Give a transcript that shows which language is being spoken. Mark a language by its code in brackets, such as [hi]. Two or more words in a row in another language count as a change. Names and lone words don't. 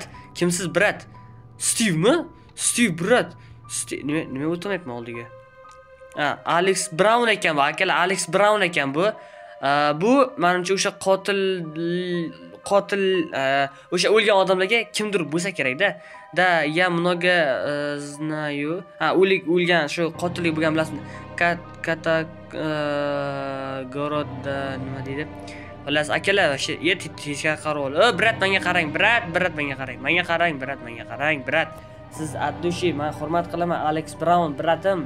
[uz] Kimsiz brat? Steve-mi? Steve brat. Nima o'tmayapman oldiga? Alex Brown ekan bu, akalar, Alex Brown ekan bu. Bu menimcha o'sha qotil o'sha o'lgan odamlarga kimdir bo'lsa kerak-da. [ru] Я много знаю. [uz] O'lgan shu qotillik bo'lgan bilasizmi? Городda nima deydi? Xullas, akalar, o'sha tezkor qarab ol. Brat, menga qarang, brat, menga qarang. Menga qarang, brat. Siz addushi, men hurmat qilaman, Alex Brown, bratim.